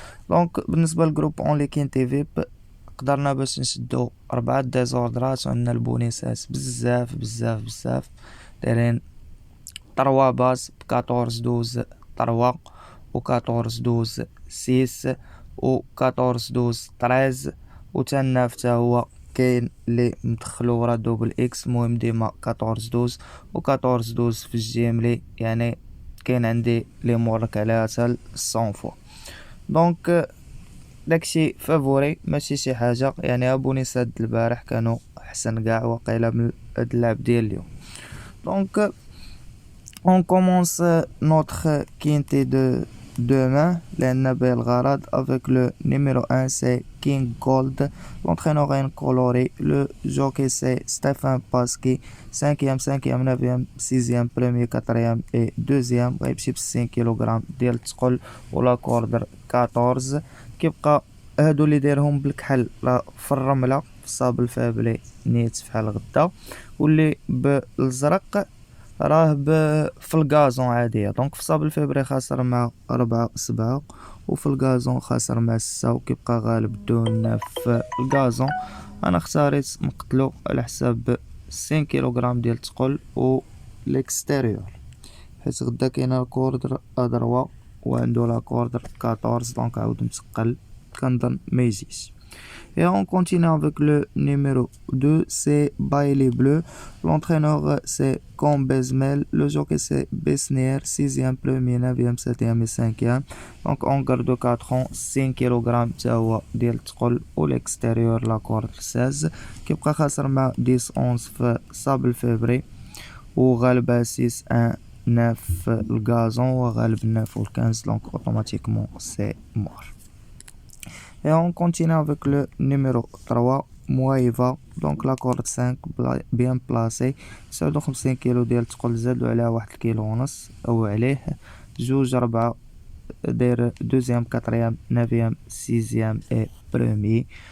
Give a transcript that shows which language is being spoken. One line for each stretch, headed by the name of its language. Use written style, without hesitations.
Arabic: دونك بالنسبه للجروب اونلي كين تي في قدرنا باش نشدو 4 ديزوردرات وعندنا البونيسات بزاف بزاف بزاف، دايرين 3 باس ب 14 12 3 و 14 12 6 و 14 12 13 و تناف تا هو كاين اللي مدخلو ورا دوبل اكس، المهم ديما 14 12 و 14 12 في الجيملي، يعني كاين عندي لي مورك عليها حتى 100 فوا. دونك داكشي فافوري ماشي شي حاجه، يعني ابونيسات البارح كانوا احسن كاع وقيله من هاد اللعب ديال اليوم.
French: دونك on commence notre quintet de demain, l'Annabelle avec le numéro 1 c'est King Gold, l'entraîneur est coloré, le jockey c'est Stéphane Pasky, 5e, 5e, 9e, 6e, 1er, 4e et 2e,
Arabic: غيمشي ب 5 كيلوغرام ديال الثقل ولا كوردر 14. كيبقى هادو اللي دايرهم بالكحل راه في الرمله في الصابل فابلي نيت فحال غدا، واللي بالزرق راه في الغازون عادية. دونك في صاب الفبراير خاسر مع 4-7 وفي الغازون خاسر مع 6، وكيبقى غالب دون في الغازون. انا اختاريت نقتلو على حساب 5 كيلوغرام ديال الثقل و ليكستيريور، حيت غدا كاينه الكوردر ادروا وعندو لا كوردر 14، دونك عاود متقل كنظن ما يجيش.
French: Et on continue avec le numéro 2, c'est Bailey Bleu. L'entraîneur, c'est Combezmel. Le jockey, c'est Besnier, 6e, 1er, 9e, 7e et 5e. Donc, on garde 4 ans, 5 kg
Arabic: ديال الثقل
French: والextérieur la corde 16.
Arabic: كيبقى خاسر مع 10-11 في صابل فبراير وغالبها 6-1 9 في الغازون وغالب 9 و 15.
French: Donc, automatiquement, c'est mort. Et on continue avec le numéro 3, Moaiva. Donc la corde 5 bien placée.
Arabic: 59 كيلو ديال الثقل زادو عليها 1 كيلو ونص او عليه. جوج 4 داير دوزيام كاتريام
French: 9ème 6ème et premier.